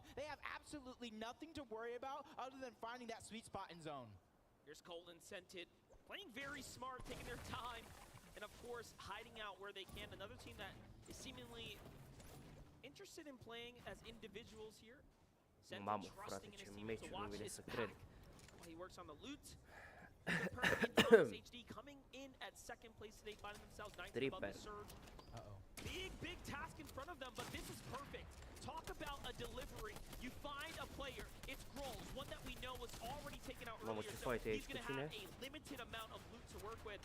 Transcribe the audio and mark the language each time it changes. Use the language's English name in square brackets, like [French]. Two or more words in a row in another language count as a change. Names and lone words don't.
[English] They have absolutely nothing to worry about other than finding that sweet spot in zone. Here's Colin Scented, playing very smart, taking their time. And of course, hiding out where they can. Another team that is seemingly interested in playing as individuals here. [Romanian] Mamă, frate, ce meciuri nu vine să cred. [English] He works on the loot. HD coming in at second place today, finding themselves 9th above the Surge. Big task in front of them, but this is perfect. Talk about a delivery. You find a player. It's Grolls, one that we know was already taken out earlier. So he's going to have a limited amount of loot to work with.